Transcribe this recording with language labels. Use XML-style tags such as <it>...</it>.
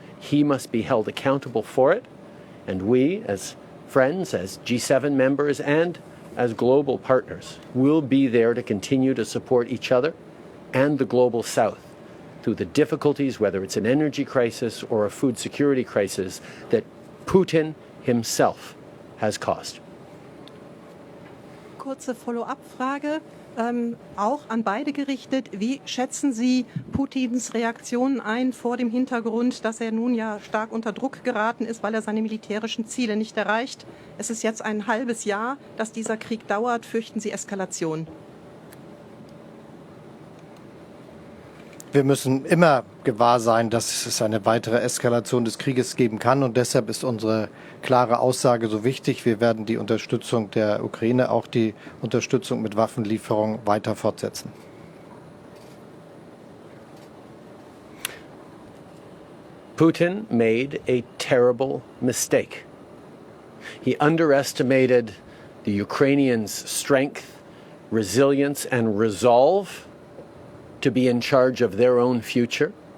<en>He must be held accountable for it. And we, as friends, as G7 members, and as global partners, will be there to continue to support each other and the global South through the difficulties, whether it's an energy crisis or a food security crisis, that Putin himself has caused.</en> <de>Kurze Follow-up-Frage, auch an beide gerichtet. Wie schätzen Sie Putins Reaktionen ein vor dem Hintergrund, dass er nun ja stark unter Druck geraten ist, weil er seine militärischen Ziele nicht erreicht? Es ist jetzt ein halbes Jahr, dass dieser Krieg dauert. Fürchten Sie Eskalation? Wir müssen immer gewahr sein, dass es eine weitere Eskalation des Krieges geben kann. Und deshalb ist unsere klare Aussage so wichtig. Wir werden die Unterstützung der Ukraine, auch die Unterstützung mit Waffenlieferungen weiter fortsetzen.</de> <en>Putin made a terrible mistake. He underestimated the Ukrainians' strength, resilience, and resolve to be in charge of their own future.</en>